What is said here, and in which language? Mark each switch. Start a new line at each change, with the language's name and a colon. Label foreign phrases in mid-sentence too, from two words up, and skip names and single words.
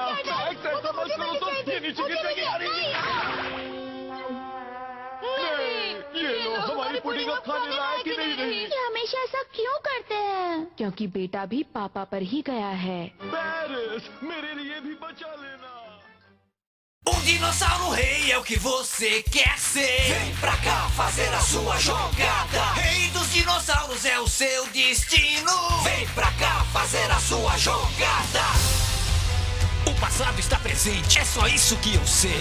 Hindi: ऐसा मत करो तो ये नीचे गिरेगी। नहीं, ये लो, हमारी पुडिंग अब खाने लायक ही नहीं रही। ये हमेशा ऐसा क्यों करते हैं? क्योंकि बेटा भी पापा पर ही गया है। पेरिस, मेरे लिए भी बचा लेना।
Portuguese: Dinossauro rei é o que você quer ser. Vem pra cá fazer a sua jogada. Rei dos dinossauros é o seu destino. Vem pra cá fazer a sua jogada. O passado está presente, é só isso que eu sei.